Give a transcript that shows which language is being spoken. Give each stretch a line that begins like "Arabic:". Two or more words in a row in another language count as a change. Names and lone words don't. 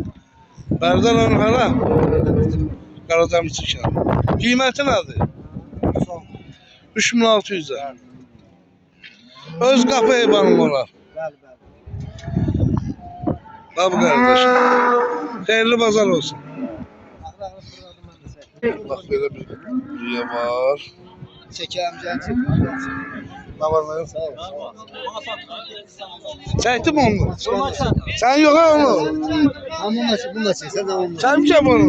Azerbaijani: Bərdər onun hara? Qaradamcı kəndi. Qiyməti nədir? 3600. Öz qapı heyvanım olar. Bəli. Babu qardaşım. Xeyirli bazar olsun.
Turkish: Bak böyle bir dünya var. Çekeyim can çek. Ne var lan? Çekti mi onu? Sen yok ha onu. Bunu da çek. Sen de onu. Sen mi çek onu?